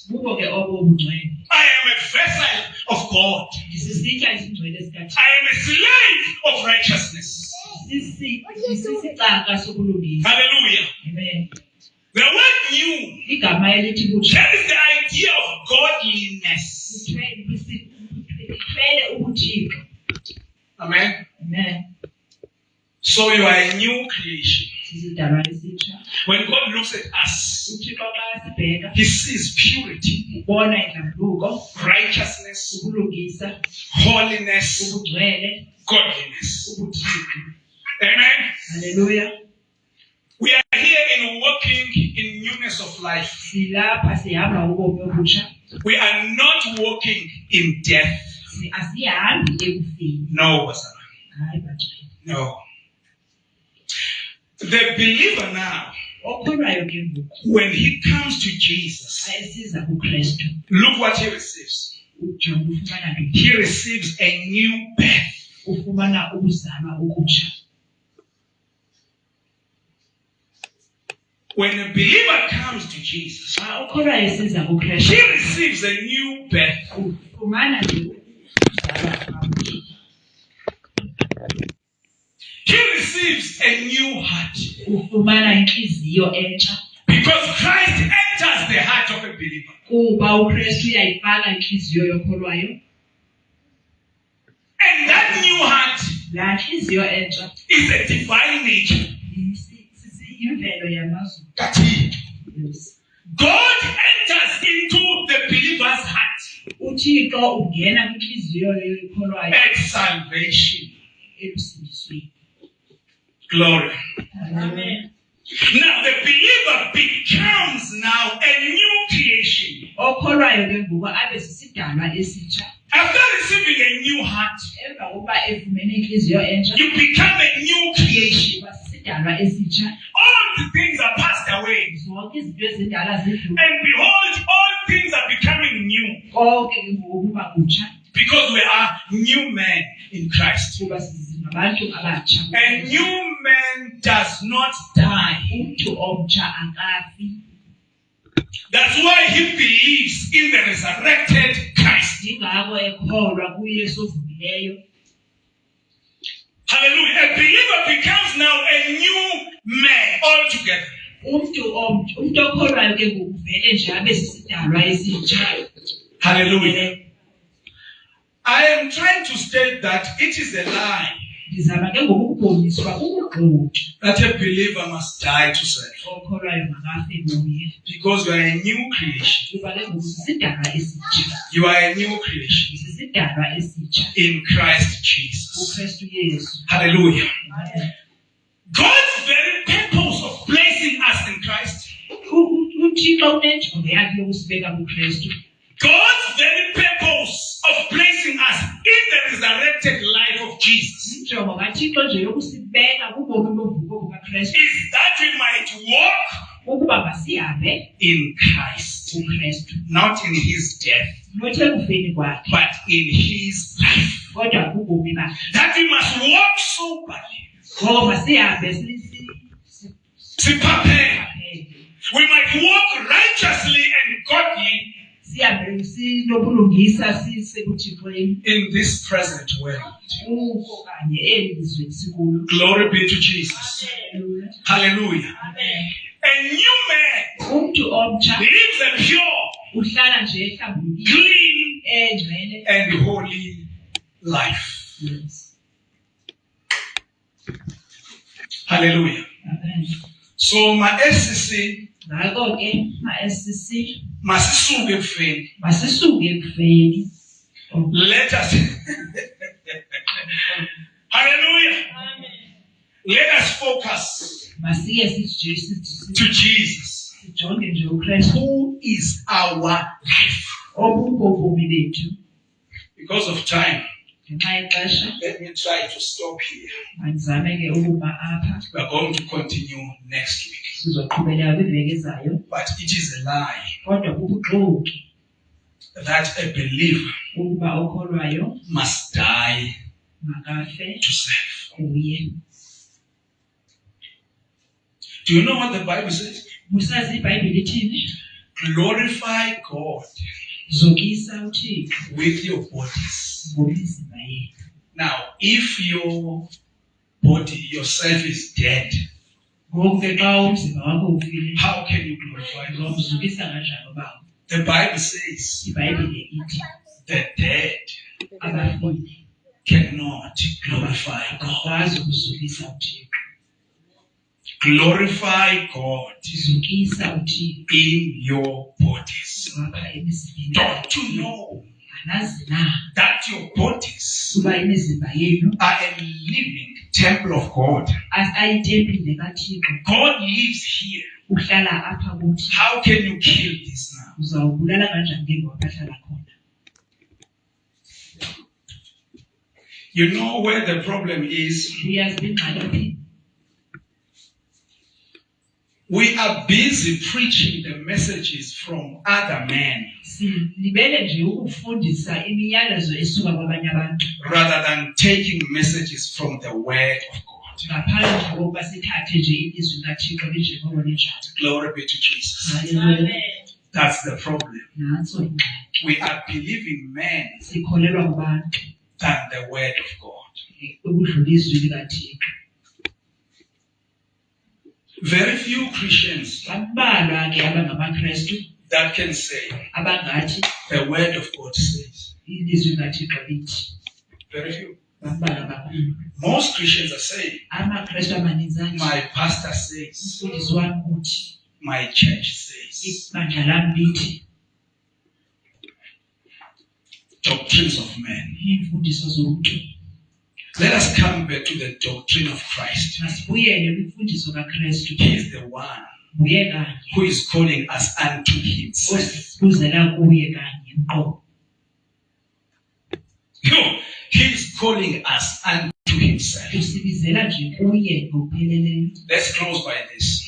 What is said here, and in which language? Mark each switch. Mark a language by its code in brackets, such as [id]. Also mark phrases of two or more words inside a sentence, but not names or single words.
[xh] Bubo ke obo ubungcwele. [en] I am a vessel of God. [xh] Sisitya izingcwele zikaThixo. [en] I am a slave of righteousness. [xh] Sisicaka sokulungisa. [en] Hallelujah. Amen. The word new [xh] Igama elithi ukutsha [en] carries the idea of godliness. [xh] buthwele ubuthixo. [en] Amen. Amen. So you are a new creation. [xh] Sizidalwa esitsha. [en] When God looks at us, [xh] uThixo xa sibheka [en] He sees purity, [xh] ubona inhlambuluko, [en] righteousness, [xh] ukulungisa, [en] holiness, [xh] ubungcwele, [en] godliness. [xh] ubuthixo. [en] Amen. Hallelujah. We are here in walking in newness of life. [xh] Silapha sihamba ubomi obutsha. [en] We are not walking in death. [xh] Asihambi ekufeni. [en] No, Pastor. [xh] Hayi bajayeli. [en] No. The believer now, [xh] Okholwayo ke ngoku [en] when he comes to Jesus, [xh] ayesiza kuKristu. [en] look what he receives. [xh] Ujonga ufumana ntoni? [en] He receives a new birth. [xh] Ufumana ukuzalwa okutsha. [en] When a believer comes to Jesus, [xh] Xa okholwayo esiza kuKristu, [en] he receives a new birth. [xh] ufumana nje ukuzalwa kabutsha. [en] He receives a new heart. [xh] Ufumana inhliziyo entsha. [en] Because Christ enters the heart of a believer. [xh] Kuba uKristu uyayifaka inhliziyo yokholwayo. [en] And that new heart [xh] Laa nhliziyo entsha [en] is a divine nature. [xh] yimvelo yamazulu. [en] That he, Yes. God enters into the believer's heart [xh] uThixo ungena kwinhliziyo yokholwayo [en] at salvation. [xh] ekusindisweni. [en] Glory. Amen. Now the believer becomes now a new creation. [xh] Okholwayo ke ngoku abe sisidalwa esitsha. [en] After receiving a new heart, [xh] Emva kokuba efumene inhliziyo entsha, [en] you become a new creation. [xh] uba sisidalwa esitsha. [en] All the things are passed away. [xh] Zonke izinto ezindala zidlule. [en] And behold, all things are becoming new. [xh] Konke ke ngoku kuba kutsha. [en] Because we are new men in Christ. [xh] Kuba singabantu abatsha. [en] A new man does not die. [xh] Umuntu omtsha akafi. [en] That's why he believes in the resurrected Christ. [xh] Yingakho ekholwa kuYesu ovumileyo. [en] Hallelujah. A believer becomes now a new man altogether. [xh] Umuntu okholwayo ke ngoku vele nje abe sisidalwa esitsha. [en] Hallelujah. I am trying to state that it is a lie [xh] Ndizama ke ngoku ukuboniswa ukugxotha. [en] that a believer must die to self. [xh] Okholwayo makafe kuye. [en] Because you are a new creation. [xh] Kuba ke ngoku sisidalwa esitsha. [en] You are a new creation [xh] Sisidalwa esitsha. [en] in Christ Jesus. [xh] UKristu Yesu. [en] Hallelujah. God's very purpose of placing us in Christ, [xh] uThixo unenjongo yakhe yokusibeka kuKristu. [en] God's very purpose of placing us in the resurrected life of Jesus [xh] Injongo kaThixo nje yokusibeka kubomi bovuko bukaKristu [en] is that we might walk [xh] ukuba masihambe [en] in Christ, [xh] kuKristu. [en] not in his death, [xh] Not ekufeni kwakhe, [en] but in his life. [xh] kodwa kubomi bakhe. [en] That we must walk soberly. [xh] Ngoko masihambe [en] Prepare. We might walk righteously and godly [xh] sihambe sinobulungisa sisekuThixweni [en] in this present world. [xh] okanye elizweni sikulo. [en] Glory be to Jesus. Hallelujah. Amen. A new man [xh] Umuntu omtsha [en] lives a pure, [xh] uhlala nje ehlambulukile [en] clean, [xh] engcwele. [en] and holy life. Yes. Hallelujah. Amen. So ma-SCC [xh] Ngakho ke ma-SCC masisuke ekufeni. masisuke ekufeni. [en] Let us Hallelujah. Let us focus [xh] Masike [en] to Jesus, [xh] sijonge nje uKristu [en] who is our life. [xh] obubomi bethu. [en] Because of time, [xh] Ngenxa yexesha [en] let me try to stop here. [xh] mandizame ke ukuma apha. [en] We are going to continue next week. [xh] Sizoqhubeleka kwiveki ezayo, [en] But it is a lie [xh] kodwa bubuxoki [en] that a believer [xh] ukuba okholwayo [en] must die [xh] makafe [en] to self. [xh] kuye. [en] Do you know what the Bible says? [xh] Musazi iBhayibhile ithini? [en] Glorify God [xh] Zokisa uThixo [en] with your bodies. [xh] ngomizimba yenu. [en] Now, if your body, yourself is dead, [xh] Ngoku ke xa umzimba wakho ufile, [en] how can you glorify God? [xh] uzomzukisa kanjani ubawo? [en] The Bible says [xh] iBhayibhile ithi [en] the dead [xh] abafile [en] cannot glorify God. [xh] akwazi ukuzukisa uThixo. [en] Glorify God [xh] Zukisa uThixo [en] in your bodies. [xh] apha emzimbeni. [en] Don't you know [xh] Anazi na [en] that your bodies [xh] kuba imizimba yenu [en] are a living temple of God? [xh] ayitempile kaThixo, [en] God lives here. [xh] uhlala apha kuthi. [en] How can you kill this now? [xh] Uzawubulala kanjani ke ngoba bahlala khona? [en] You know where the problem is? [xh] Uyazi ingxaki phi? [en] We are busy preaching the messages from other men [xh] Silibele nje ukufundisa imiyalezo esuka kwabanye abantu [en] rather than taking messages from the Word of God. [xh] ngaphandle kokuba sithathe nje ilizwi kaThixo linjengoko linjalo. [en] Glory be to Jesus. Hallelujah. That's the problem. [xh] Nantso ingxaki. [en] We are believing men [xh] Sikholelwa kubantu [en] than the Word of God. [xh] ukudlula izwi likaThixo. [en] Very few Christians [xh] Bambalwa ke abangamaKristu [en] that can say [xh] abangathi [en] the Word of God says. [xh] ilizwi likaThixo lithi. [en] Very few. [xh] Bambalwa kakhulu. [en] Most Christians are saying, [xh] AmaKristu amaninzi athi [en] my pastor says, [xh] umfundisi wami uthi, [en] my church says. [xh] ibandla lami lithi. [en] Doctrines of men. [xh] Iimfundiso zomntu. [en] Let us come back to the doctrine of Christ. [xh] Masibuyele kwimfundiso kaKristu. [en] He is the one [xh] Nguye kanye [en] who is calling us unto himself. [xh] osibuzela kuye kanye ngqo. [en] No, he is calling us unto himself. [xh] Usibizela nje kuye ngokupheleleyo. [en] Let's close by this.